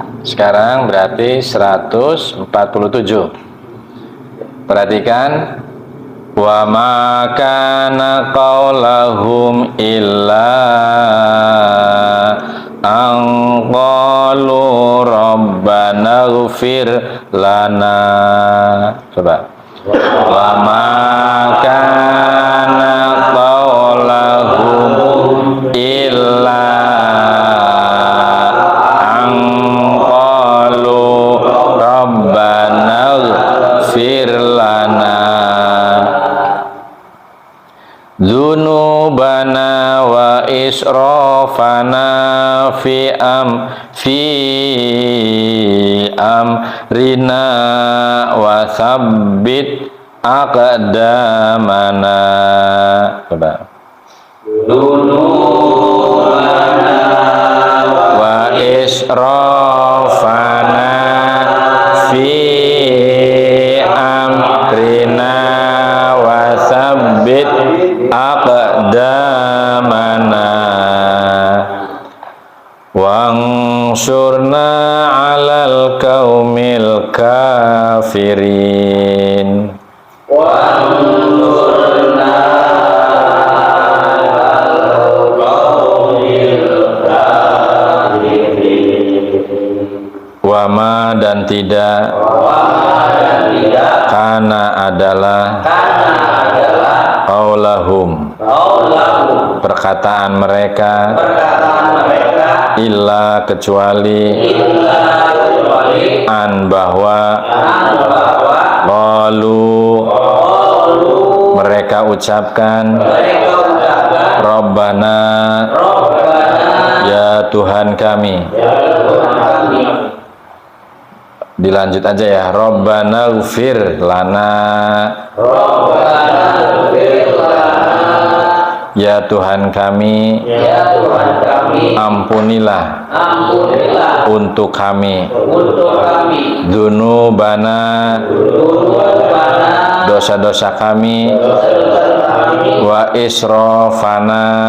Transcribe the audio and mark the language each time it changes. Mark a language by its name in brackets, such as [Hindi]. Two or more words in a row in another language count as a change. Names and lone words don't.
[Indonesian] Sekarang berarti 147. Perhatikan. [Arabic] وما كان قولهم إلا أن قالوا ربنا اغفر لنا. [Indonesian] Coba. [Arabic] وما كان قولهم إلا أن قالوا ربنا اغفر لنا ذنوبنا وإسرافنا في أمرنا وثبت أقدامنا. Coba. ذنوبنا وإسرافنا في أمرنا وثبت أقدامنا وانصرنا على القوم الكافرين. وانصرنا على القوم الكافرين. [Indonesian] Wama dan tidak kana adalah qaulahum perkataan mereka illa kecuali an bahwa qalu mereka ucapkan Rabbana ya Tuhan kami. Dilanjut aja ya. [Arabic] ربنا اغفر لنا. [Indonesian] Ya Tuhan kami, ampunilah untuk kami dzunubana dosa-dosa kami [Arabic] وإسرافنا